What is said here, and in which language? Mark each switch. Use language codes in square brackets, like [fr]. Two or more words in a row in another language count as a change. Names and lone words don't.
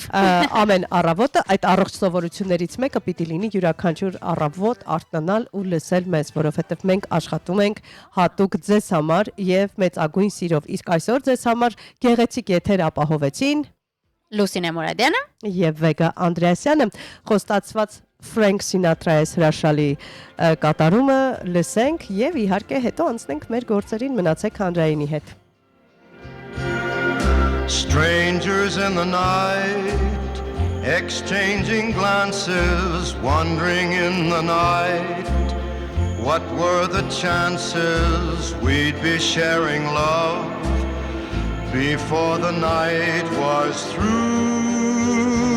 [hy] Ամեն առավոտը այդ առողջ սովորություններից մեկը պիտի լինի յուրաքանչյուր առավոտ արթնանալ ու լսել մեզ, որովհետեւ մենք աշխատում ենք հատուկ ձեզ համար եւ մեծագույն սիրով։ Իսկ այսօր ձեզ համար գեղեցիկ եթեր ապահովեցին Լուսինե Մուրադյանը եւ Վեգա Անդրեասյանը, խոստացված Frank Sinatra-ից հրաշալի կատարումը լսենք եւ իհարկե հետո անցնենք մեր գործերին, մնացեք հանրայինի հետ։ [en] Strangers in the night, exchanging glances, wandering in the night. What were the chances we'd be sharing love before the night was through?